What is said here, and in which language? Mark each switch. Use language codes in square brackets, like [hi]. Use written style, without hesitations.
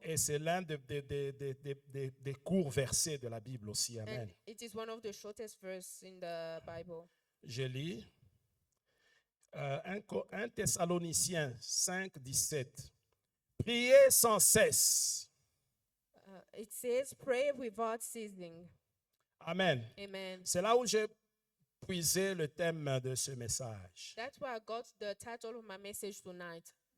[fr] et c'est l'un des courts versets de la Bible aussi. Amen. [en] And it is one of the shortest verses in the Bible. [fr] Je lis 1 Thessaloniciens 5, 17. Priez sans cesse. [en] It says, pray without ceasing. Amen. Amen. [fr] C'est là où j'ai puisé le thème de ce message. [en] That's why I got the title of my message tonight.